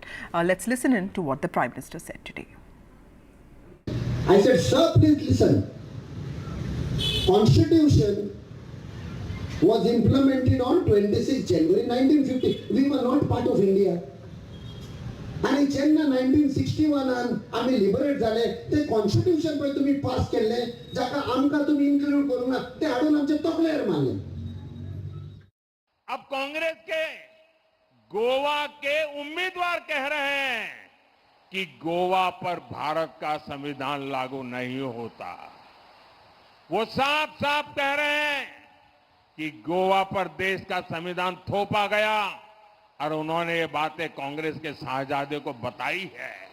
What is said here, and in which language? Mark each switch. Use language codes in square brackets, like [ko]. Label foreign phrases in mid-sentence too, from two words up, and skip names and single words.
[en] Let's listen in to what the Prime Minister said today. I said, sir, please listen. Constitution was implemented on 26 January 1950. We were not part of India. And in 1961 [kok] आम्ही लिबरेट झाले ते कॉन्स्टिट्यूशन पण तुम्ही पास केले जाका आमका तुम्ही इन्क्लूड करू ना ते हाडून आमचे तकलेर मारले. [hi] अब कांग्रेस के गोवा के उम्मीदवार कह रहे हैं कि गोवा पर भारत का संविधान लागू नहीं होता. वो साफ साफ कह रहे हैं कि गोवा पर देश का संविधान थोपा गया और उन्होंने ये बातें कांग्रेस के शाहजादे को बताई है.